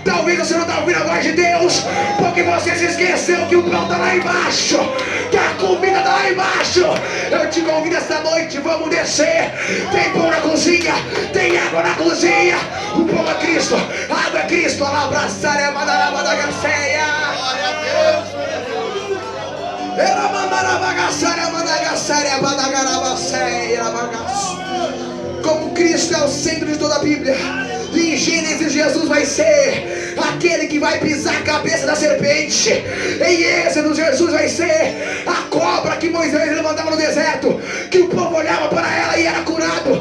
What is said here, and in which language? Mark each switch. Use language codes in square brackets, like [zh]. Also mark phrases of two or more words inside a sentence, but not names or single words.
[pt] Talvez você não está ouvindo a voz de Deus, porque você se esqueceu que o pão está lá embaixo, que a comida está lá embaixo. Eu te convido esta noite, vamos descer. Tem pão na cozinha, tem água na cozinha. O pão é Cristo, a água é Cristo. Alabraçaria, madarabadagaceia. Glória a Deus. Ela mandarabagaçaria, madagaçaria, badagarabaceia, bagaço. Como Cristo é o centro de toda a Bíblia, em Gênesis Jesus vai ser aquele que vai pisar a cabeça da serpente. Em Êxodo Jesus vai ser a cobra que Moisés levantava no deserto, que o povo olhava para ela e era curado.